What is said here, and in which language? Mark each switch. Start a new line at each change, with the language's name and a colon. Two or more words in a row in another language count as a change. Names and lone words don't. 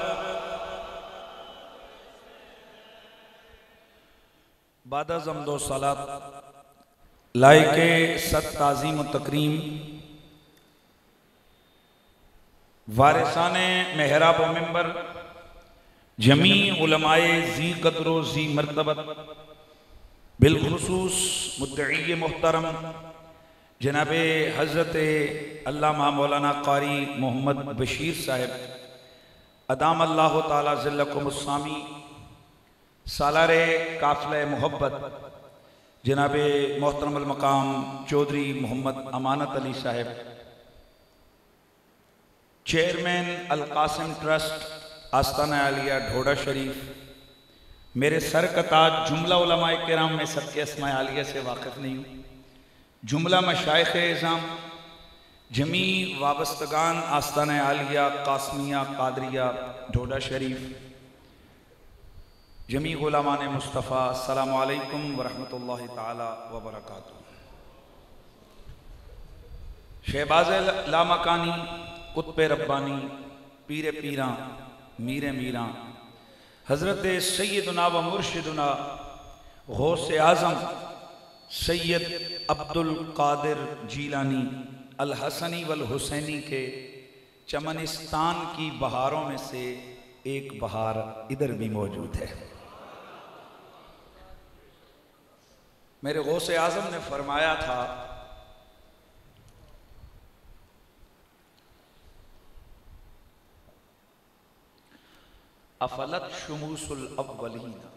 Urdu: بعد از حمد و صلات لائق صد تعظیم و تکریم وارثان محراب و منبر جمیع علمائے ذی قدر و ذی مرتبت بالخصوص مدعی محترم جناب حضرت علامہ مولانا قاری محمد بشیر صاحب
Arabic: أدام الله تعالى ظلكم السامي
Urdu: سالار قافلہ محبت جناب محترم المقام چوہدری محمد امانت علی صاحب چیئرمین القاسم ٹرسٹ آستانہ عالیہ ڈھوڈا شریف، میرے سر کا تاج جملہ علمائے کرام میں سب کے اسمائے عالیہ سے واقف نہیں ہوں، جملہ مشائخ عظام جمیع وابستگان آستانہ عالیہ قاسمیہ قادریہ ڈھوڈا شریف جمیع غلامان مصطفیٰ,
Arabic: السلام عليكم ورحمة الله تعالى وبركاته.
Urdu: شہباز لامکانی قطب ربانی پیر پیراں میر میراں حضرت سیدنا و مرشدنا غوث اعظم سید عبدالقادر جیلانی الحسنی والحسینی کے چمنستان کی بہاروں میں سے ایک بہار ادھر بھی موجود ہے. میرے غوث اعظم نے فرمایا تھا
Arabic: أفلت شموس الأولين.